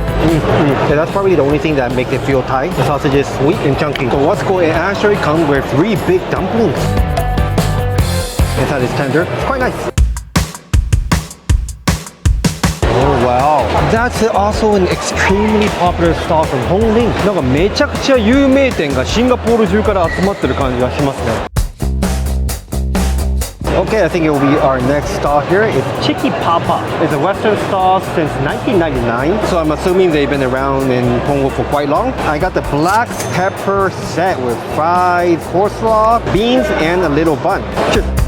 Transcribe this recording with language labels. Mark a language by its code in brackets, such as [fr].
[en] Yeah, that's probably the only thing that makes it feel Thai. The sausage is sweet and chunky. So what's cool, it actually comes with 3 big dumplings. Inside is tender. It's quite nice. Oh wow. That's also an extremely popular stall from Hongling. [ja] なんかめちゃくちゃ有名店がシンガポール中から集まってる感じがしますね。 [en] Okay, I think it will be our next stall here. It's Chicky Papa. It's a Western stall since 1999. So I'm assuming they've been around in Punggol for quite long. I got the black pepper set with fries, coleslaw, beans, and a little bun. Cheers.